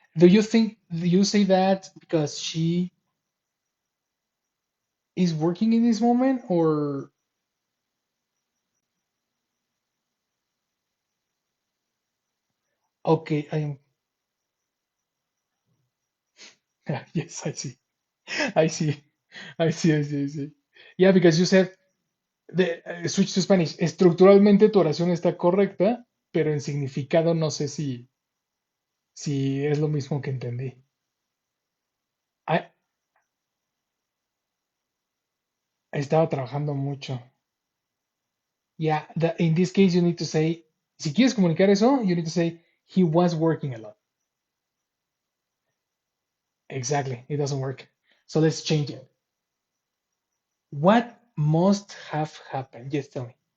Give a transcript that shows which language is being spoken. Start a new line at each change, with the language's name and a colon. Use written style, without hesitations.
English: Do you say that because she is working in this moment or okay, I am yes, I see. I see. I see. Yeah, because you said switch to Spanish.
Spanish: Estructuralmente tu oración está correcta, pero en significado no sé si es lo mismo que entendí. Ah, estaba trabajando mucho.
English: Yeah, in this case you need to say,
Spanish: si quieres comunicar eso,
English: you need to say he was working a lot. Exactly, it doesn't work. So let's change it. What must have happened? Yes, tell me.